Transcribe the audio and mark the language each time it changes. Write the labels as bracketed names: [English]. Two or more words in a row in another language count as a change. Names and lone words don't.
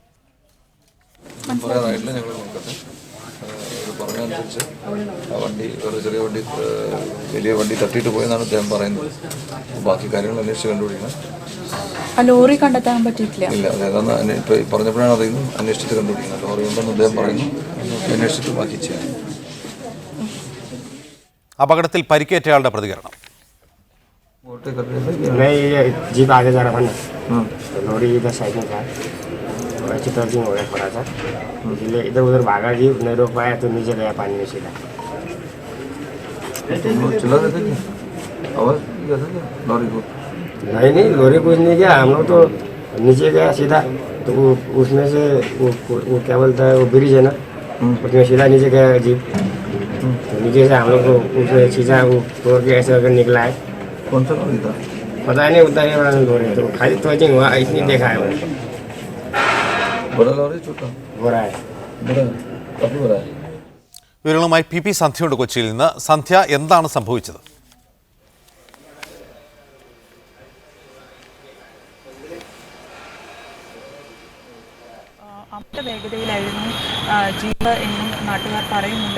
[Malayalam] പറഞ്ഞനുസരിച്ച് ആ വണ്ടി ഒരു ചെറിയ വണ്ടി വലിയ വണ്ടി തട്ടിയിട്ട് പോയെന്നാണ് അദ്ദേഹം പറയുന്നത്. ബാക്കി കാര്യങ്ങൾ അന്വേഷിച്ച് കണ്ടുപിടിക്കണം. ലോറി കണ്ടെത്താൻ പറ്റിയിട്ടില്ല. ഇല്ല, അതായത് ഇപ്പോൾ പറഞ്ഞപ്പോഴാണ് അതിൽ നിന്നും അന്വേഷിച്ചിട്ട് കണ്ടുപിടിക്കുന്നത്. ലോറി ഉണ്ടെന്ന് അദ്ദേഹം പറയുന്നു, അന്വേഷിച്ചിട്ട് ബാക്കി ചെയ്യാം. അപകടത്തിൽ പരിക്കേറ്റയാളുടെ പ്രതികരണം. [Hindi] जीप आगे जा रहा था ना, लोरी इधर साइड में था, अच्छी टर्निंग हो गया थोड़ा सा, इसलिए इधर उधर भागा, जीप नहीं रोक पाया तो नीचे गया पानी में सीधा. चला रहे थे क्या? आवाज़ क्या था क्या लॉरी को? नहीं, लोरी कुछ नहीं किया. हम लोग तो नीचे गया सीधा, तो वो उसमें से वो क्या बोलता है, वो ब्रिज है ना, उसमें सीधा नीचे गया जीप. तो नीचे से हम लोग को उसमें सीधा वो तोड़ के ऐसे अगर निकला है. कौन सा लॉरी था? पता नहीं, उतना ही बड़ा लोरी, तो खाली टर्निंग हुआ, इतनी देखा है. बड़ा लॉरी छोटा? बड़ा है. बड़ा, काफी बड़ा है. [Malayalam] വിവരങ്ങളുമായി PP സന്ധ്യയുണ്ട് കൊച്ചിയിൽ നിന്ന്. സന്ധ്യ, എന്താണ് സംഭവിച്ചത്? അമിത വേഗതയിലായിരുന്നു ജീപ്പ് എന്നും നാട്ടുകാർ പറയുന്നുണ്ട്.